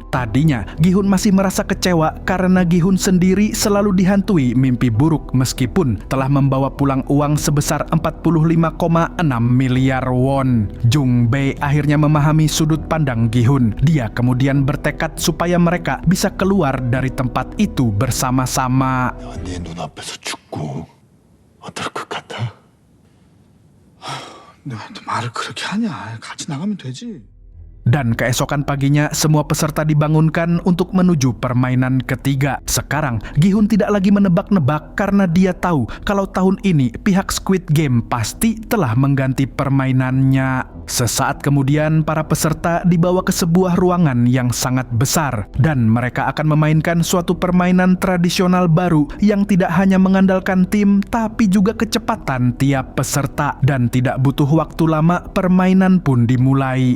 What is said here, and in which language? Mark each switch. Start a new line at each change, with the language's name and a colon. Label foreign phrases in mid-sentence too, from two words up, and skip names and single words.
Indonesian: Tadinya, Gi-hun masih merasa kecewa karena Gi-hun sendiri selalu dihantui mimpi buruk meskipun telah membawa pulang uang sebesar 45,6 miliar won. Jung Bae akhirnya memahami sudut pandang Gi-hun. Dia kemudian bertekad supaya mereka bisa keluar dari tempat itu bersama-sama.
Korean: 네 눈앞에서 죽고 어떨 것 같아? 너한테 말을 그렇게 하냐? 같이 나가면 되지.
Indonesian: Dan keesokan paginya, semua peserta dibangunkan untuk menuju permainan ketiga. Sekarang, Gi-hun tidak lagi menebak-nebak karena dia tahu kalau tahun ini pihak Squid Game pasti telah mengganti permainannya. Sesaat kemudian, para peserta dibawa ke sebuah ruangan yang sangat besar dan mereka akan memainkan suatu permainan tradisional baru yang tidak hanya mengandalkan tim tapi juga kecepatan tiap peserta, dan tidak butuh waktu lama permainan pun dimulai.